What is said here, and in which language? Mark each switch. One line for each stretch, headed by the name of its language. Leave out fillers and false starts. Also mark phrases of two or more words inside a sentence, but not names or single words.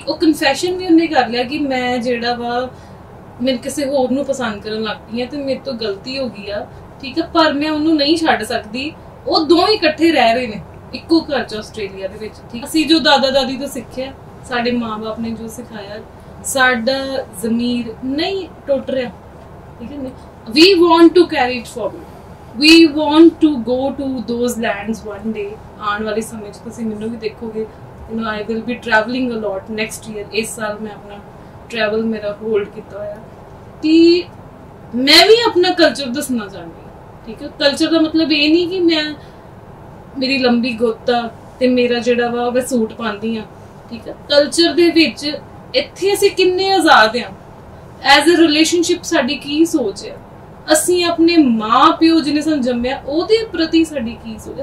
Punjabi: ਉਹ ਕਨਫੈਸ਼ਨ ਵੀ ਉਹਨੇ ਕਰ ਲਿਆ ਕਿ ਮੈਂ ਜਿਹੜਾ ਵਾ ਮੈਂ ਕਿਸੇ ਹੋਰ ਨੂੰ ਪਸੰਦ ਕਰਨ ਲੱਗ ਪਈ ਆ ਤੇ ਮੇਰੇ ਤੋਂ ਗਲਤੀ ਹੋ ਗਈ ਆ, ਠੀਕ ਹੈ, ਪਰ ਮੈਂ ਉਹਨੂੰ ਨਹੀਂ ਛੱਡ ਸਕਦੀ। ਉਹ ਦੋਵੇਂ ਇਕੱਠੇ ਰਹਿ ਰਹੇ ਨੇ ਇੱਕੋ ਘਰ 'ਚ ਆਸਟ੍ਰੇਲੀਆ ਦੇ ਵਿੱਚ, ਠੀਕ। ਅਸੀਂ ਜੋ ਦਾਦਾ ਦਾਦੀ ਤੋਂ ਸਿੱਖਿਆ, ਸਾਡੇ ਮਾਂ-ਬਾਪ ਨੇ ਜੋ ਸਿਖਾਇਆ, ਸਾਡਾ ਜ਼ਮੀਰ ਨਹੀਂ ਟੁੱਟ ਰਿਹਾ, ਠੀਕ ਹੈ।
English: We want to carry it forward. We want to go to those lands one day.
Punjabi: ਆਉਣ ਵਾਲੇ ਸਮੇਂ 'ਚ ਤੁਸੀਂ ਮੈਨੂੰ ਵੀ ਦੇਖੋਗੇ,
English: I will be traveling a lot next year.
Punjabi: ਇਸ ਸਾਲ ਮੈਂ ਆਪਣਾ ਟਰੈਵਲ ਮੇਰਾ ਹੋਲਡ ਕੀਤਾ ਹੋਇਆ ਕਿ ਮੈਂ ਵੀ ਆਪਣਾ ਕਲਚਰ ਦੱਸਣਾ ਚਾਹੁੰਦੀ ਹਾਂ, ਠੀਕ ਹੈ। ਕਲਚਰ ਦਾ ਮਤਲਬ ਇਹ ਨਹੀਂ ਕਿ ਮੈਂ ਮੇਰੀ ਲੰਬੀ ਗੁੱਤ ਆ ਤੇ ਮੇਰਾ ਜਿਹੜਾ ਵਾ ਮੈਂ ਸੂਟ ਪਾਉਂਦੀ ਆ, ਠੀਕ ਹੈ। ਕਲਚਰ ਦੇ ਵਿੱਚ ਇੱਥੇ ਅਸੀਂ ਕਿੰਨੇ ਆਜ਼ਾਦ ਆ,
English: as a relationship
Punjabi: ਸਾਡੀ ਕੀ ਸੋਚ ਹੈ, ਅਸੀਂ ਆਪਣੇ ਮਾਂ ਪਿਓ ਜਿਹਨੇ ਸਾਨੂੰ ਜੰਮਿਆ ਉਹਦੇ ਪ੍ਰਤੀ ਸਾਡੀ ਕੀ ਸੋਚ ਹੈ।